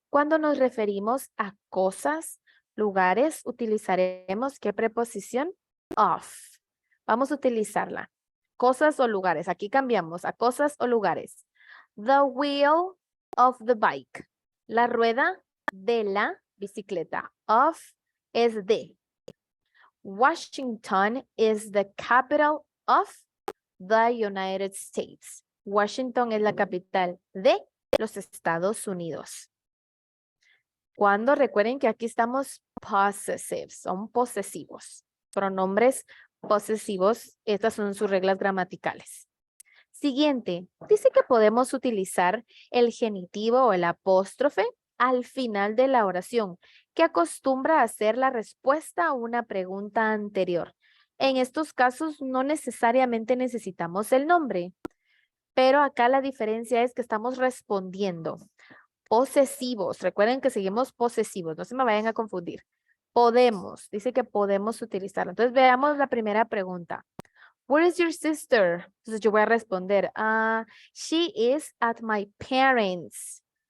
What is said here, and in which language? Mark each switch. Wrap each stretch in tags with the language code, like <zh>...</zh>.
<es>Cuando nos referimos a cosas, lugares, utilizaremos ¿qué preposición? Of. Vamos a utilizarla. Cosas o lugares. Aquí cambiamos a cosas o lugares.</es> <en>The wheel of the bike.</en> <es>La rueda de la bicicleta. Of es de.</es> <en>Washington is the capital of the United States.</en> <es>Washington es la capital de los Estados Unidos. Cuando recuerden que aquí estamos possessive, son posesivos. Pronombres posesivos, estas son sus reglas gramaticales. Siguiente, dice que podemos utilizar el genitivo o el apóstrofe al final de la oración, que acostumbra a ser la respuesta a una pregunta anterior. En estos casos no necesariamente necesitamos el nombre, pero acá la diferencia es que estamos respondiendo. Posesivos, recuerden que seguimos posesivos, no se me vayan a confundir. Podemos, dice que podemos utilizarlo. Entonces veamos la primera pregunta.</es> <en>Where is your sister?</en> <es>Entonces yo voy a responder,</es> <en>she is at my parents.</en>